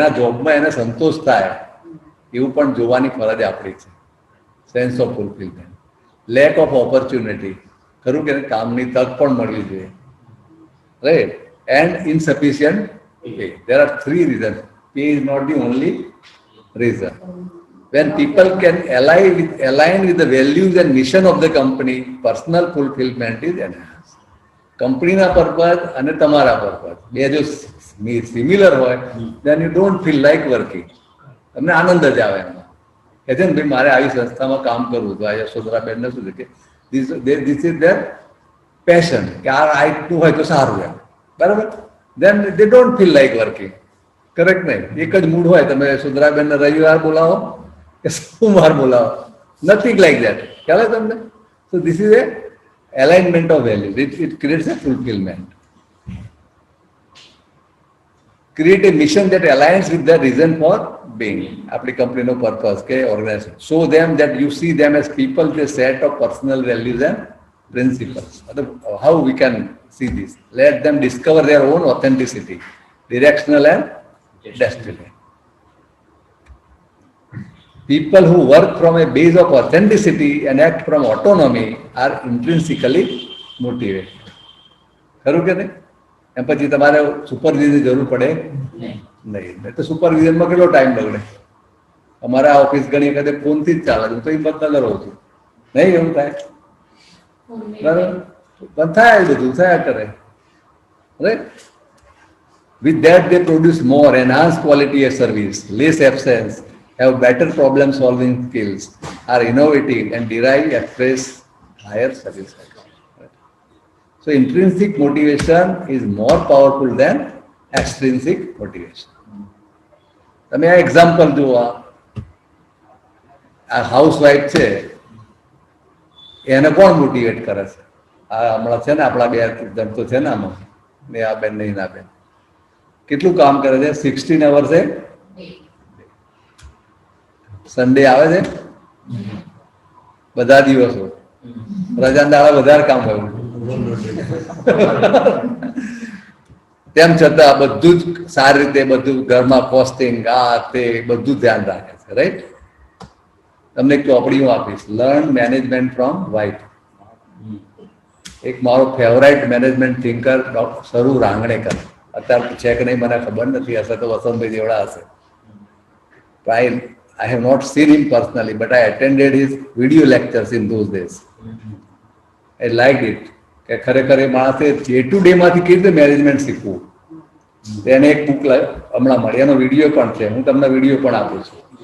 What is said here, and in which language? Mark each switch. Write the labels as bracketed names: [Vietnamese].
[Gujarati] એના જોબમાં એને સંતોષ થાય એવું પણ જોવાની ફરજ આપણી છે. [English] Sense of fulfilment. Lack of opportunity. [Gujarati] ખરું કે કામની તક પણ મળવી જોઈએ. Right? [English] And insufficient pay. There are 3 reasons. Pay is not the only reason. When people can align with the values and mission of the company, personal fulfillment is enhanced. [Gujarati] કંપનીના purpose અને તમારા પર્પઝ બે જો સિમિલર હોય, [English] then you don't feel like working. [Gujarati] તમને આનંદ જ આવે એમાં. કે છે ને ભાઈ મારે આવી સંસ્થામાં કામ કરવું. તો આ યશોધરાબેનને શું છે કે [English] this is their passion. [Gujarati] કે આ રાઈટનું હોય તો સારું એમ. બરાબર? [English] then they don't feel like working. [Gujarati] Correct નહીં? એક જ મૂડ હોય. તમે સુધરાબેનને રવિવાર બોલાવો કે સોમવાર બોલાવો, [English] Nothing like that. [Gujarati] ખ્યાલ તમને? [English] So this is a alignment of values. It creates a fulfillment. Create a mission that aligns with the reason for being. [Gujarati] આપણી કંપનીનો પર્પઝ કે organisation. [English] Show them that you see them as people with a set of personal values and principles. How we can see this? Let them discover their own authenticity, directional and destiny. people who work from a base of authenticity and act from autonomy are intrinsically motivated. [Gujarati] ખરું કે નહીં? એમ પછી તમારે સુપરવિઝનની જરૂર પડે નહીં તો સુપરવિઝનમાં કેટલો ટાઈમ બગડે? અમારા ઓફિસ ઘણી વખતે ફોનથી જ ચાલે છે, હું તો હિંમતનગર રહું છું, નહીં એવું થાય? બરાબર, પણ થાય બધું થયા કરે. Right? [English] With that, they produce more enhanced quality of service, less absence, have better problem solving skills, are innovative and derive express higher satisfaction. So intrinsic motivation is more powerful than extrinsic motivation. [Gujarati] તમે આ example જુઓ, આ housewife છે એને કોણ motivate કરે છે? આ હમણાં છે ને આપણા બે જણ તો છે ને આમાં, ને આ બેન નહીં ના બેન કેટલું કામ કરે છે? 16 hours છે. સન્ડે આવે છે, બધા દિવસો રજા દાડા વધારે કામ હોય, તેમ છતાં બધું જ સારી રીતે બધું ઘરમાં કોસ્ટિંગ આ તે બધું ધ્યાન રાખે છે. રાઈટ? તમને એક ચોપડી હું આપીશ, લર્ન મેનેજમેન્ટ ફ્રોમ વ્હાઇટ. એક મારો ફેવરાઇટ મેનેજમેન્ટ થિંકર ડોક્ટર સરુ રાંગણેકર, અત્યારે છે કે નહીં મને ખબર નથી, હશે તો વસંતભાઈ જેવડા હશે. [English] I have not seen him personally, but I attended his video lectures in those days. I liked it. [Gujarati] કે ખરેખર એ માણસે ડે ટુ ડે માંથી કેવી રીતે મેનેજમેન્ટ શીખવું. એને એક બુક હમણાં મળી, એનો વિડીયો પણ છે, હું તમને વિડીયો પણ આપું છું.